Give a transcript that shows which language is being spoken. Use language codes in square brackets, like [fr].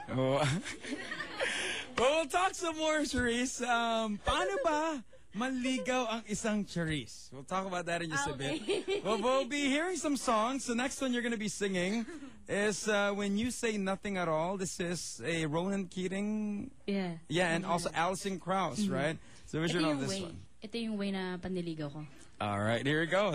[en] Well, we'll talk some more, Charisse. [tl] Paano ba manligaw ang isang Charisse? [en] We'll talk about that in just a bit. Well, we'll be hearing some songs. The next one you're going to be singing is When You Say Nothing at All. This is a Ronan Keating. Yeah. Yeah, and also Alison Krauss, right? So which one of this one? [tl] Ito yung way na panliligaw ko. [en] All right, here we go.